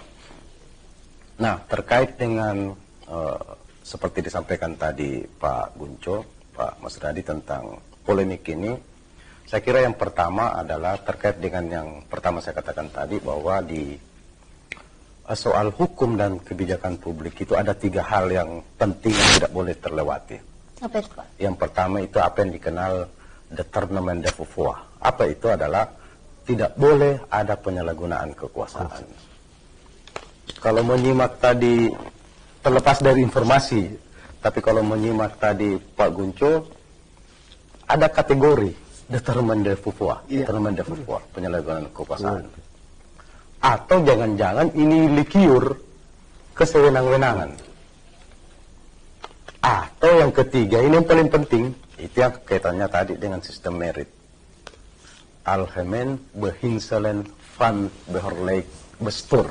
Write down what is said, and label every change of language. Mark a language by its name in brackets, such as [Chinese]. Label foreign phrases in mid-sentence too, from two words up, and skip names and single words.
[Indonesian] Nah, terkait dengan seperti disampaikan tadi Pak Gunco, Pak Mas Radi tentang polemik ini, saya kira yang pertama adalah terkait dengan yang pertama saya katakan tadi bahwa di soal hukum dan kebijakan publik itu ada 3 hal yang penting yang tidak boleh terlewati. Apa itu, Pak? Yang pertama itu apa yang dikenal [French] détournement de pouvoir. [Indonesian] Apa itu adalah tidak boleh ada penyalahgunaan kekuasaan. Kalau menyimak tadi terlepas dari informasi, tapi kalau menyimak tadi Pak Gunco ada kategori [French] détournement de pouvoir, détournement de pouvoir, [Indonesian] penyalahgunaan kekuasaan. Atau jangan-jangan ini likiur kesewenang-wenangan. Atau yang ketiga, ini yang paling penting, itu yang kaitannya tadi dengan sistem merit. [Dutch] Algemeen beginselen van beheerlijk bestuur.